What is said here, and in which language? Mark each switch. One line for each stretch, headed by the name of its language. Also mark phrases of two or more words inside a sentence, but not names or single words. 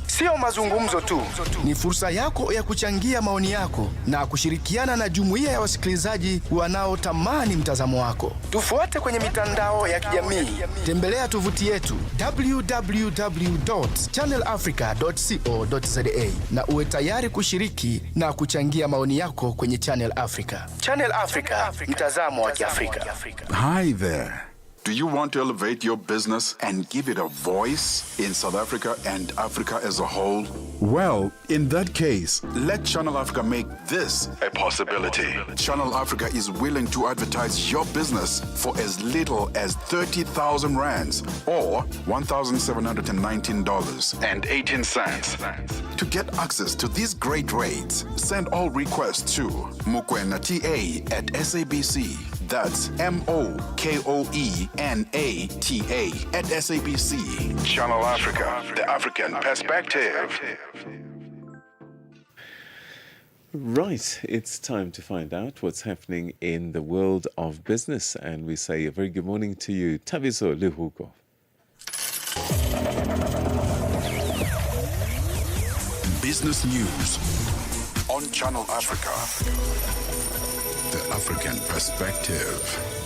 Swahili: Sio mazungumzo tu, ni fursa yako ya kuchangia maoni yako na kushirikiana na jumuiya ya wasikilizaji wanaotamani mtazamo wako. Tufuate kwenye mitandao ya kijamii. Tembelea tovuti yetu www.channelafrica.co.za na uwe tayari kushiriki na kuchangia maoni yako kwenye Channel Africa. Channel Africa, mtazamo wa Kiafrika.
English: Hi there. Do you want to elevate your business and give it a voice in South Africa and Africa as a whole? Well, in that case, let Channel Africa make this a possibility. Channel Africa is willing to advertise your business for as little as 30,000 rands or $1,719.18. To get access to these great rates, send all requests to mokoenata@SABC. That's MOKOENATA@SABC. Channel Africa, the African Perspective. Right, it's time to find out what's happening in the world of business, and we say a very good morning to you, Tabiso Luhuko. Business news on Channel Africa, the African Perspective.